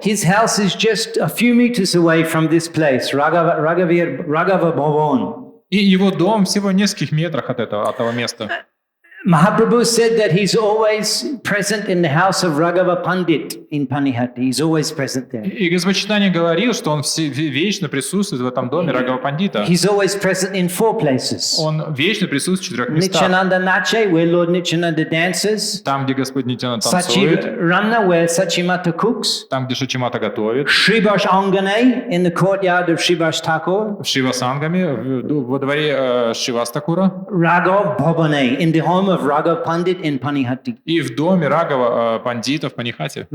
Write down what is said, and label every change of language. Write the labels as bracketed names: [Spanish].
[English] His house is just a few meters away from this place, Raghava Bhavan. [Russian] И его дом всего в нескольких метрах от этого места. [English] Mahaprabhu said that he's always present in the house of Raghava Pandit in Panihati. He's always present there. [Russian] И Господь Чайтанья говорил, что он вечно присутствует в этом доме Рагава Пандита. [English] He's always present in 4 places. [Russian] Он вечно присутствует в 4 местах. [English] Nityananda Nache, where Lord Nityananda dances. [Russian] Там, где Господь Нитянанда танцует. [English] Ranna, where Sachimata cooks. [Russian] Там, где Шачимата готовит. [English] Shrivash Angane, in the courtyard of Shrivash Thakur. [Russian] В Шивасангаме, во дворе Шивастакура. [English] Raghav Bhavane, in the home of Raghav Pandit in Panihati. [Russian] И в доме Рагава Пандита в Панихати.